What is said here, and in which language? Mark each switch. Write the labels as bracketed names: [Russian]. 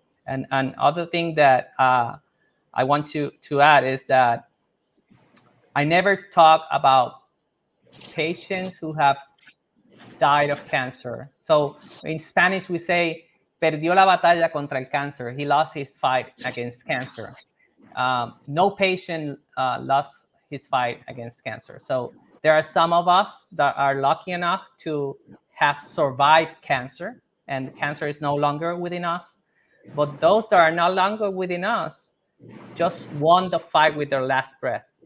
[English] And other thing that I want to add is that I never talk about patients who have died of cancer. So in Spanish we say [Spanish] perdió la batalla contra el cáncer. [English] He lost his fight against cancer. No patient lost his fight against cancer. So there are some of us that are lucky enough to have survived cancer, and cancer is no longer within us. But those that are no longer within us just won the fight with their last breath.